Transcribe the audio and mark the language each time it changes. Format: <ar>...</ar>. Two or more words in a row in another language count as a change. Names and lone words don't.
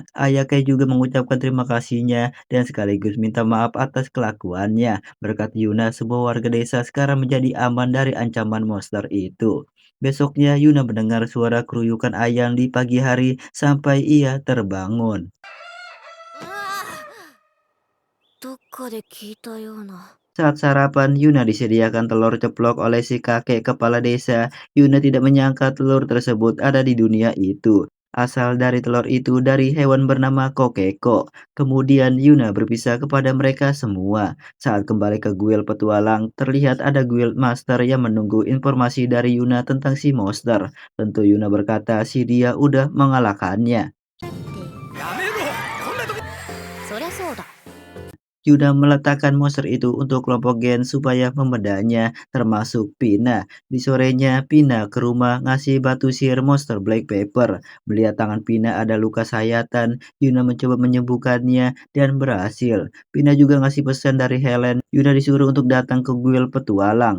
<id>Ayah Kay juga mengucapkan terima kasihnya dan sekaligus minta maaf atas kelakuannya. Berkat Yuna, semua warga desa sekarang menjadi aman dari ancaman monster itu. Besoknya Yuna mendengar suara keruyukan ayam di pagi hari sampai ia terbangun.</id> <ja>どっかで聞いたような。</ja> <id>Saat sarapan, Yuna disediakan telur ceplok oleh si kakek kepala desa. Yuna tidak menyangka telur tersebut ada di dunia itu. Asal dari telur itu dari hewan bernama Kokeko. Kemudian Yuna berpisah kepada mereka semua. Saat kembali ke guild petualang, terlihat ada</id> <en>guild master</en> <id>yang menunggu informasi dari Yuna tentang si monster. Tentu Yuna berkata si dia udah mengalahkannya.</id> <ja>そりゃそうだ。</ja> <id>Yuna meletakkan monster itu untuk kelompok gen supaya membedanya, termasuk Pina. Di sorenya, Pina ke rumah ngasih batu sihir monster Black Pepper. Melihat tangan Pina ada luka sayatan, Yuna mencoba menyembuhkannya dan berhasil. Pina juga ngasih pesan dari Helen. Yuna disuruh untuk datang ke guild petualang.</id>